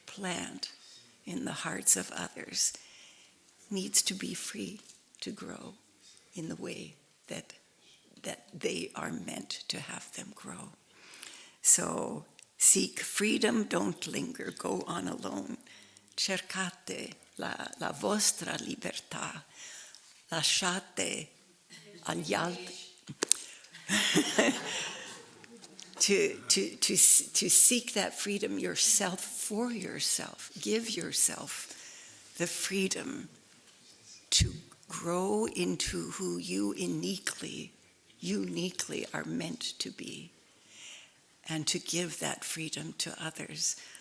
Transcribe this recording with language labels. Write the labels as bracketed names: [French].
[English] plant in the hearts of others needs to be free to grow in the way that they are meant to have them grow. So seek freedom, don't linger, go on alone. [Italian] Cercate la vostra libertà, lasciate agli altri. [English] To seek that freedom yourself for yourself. Give yourself the freedom to grow into who you uniquely are meant to be, and to give that freedom to others.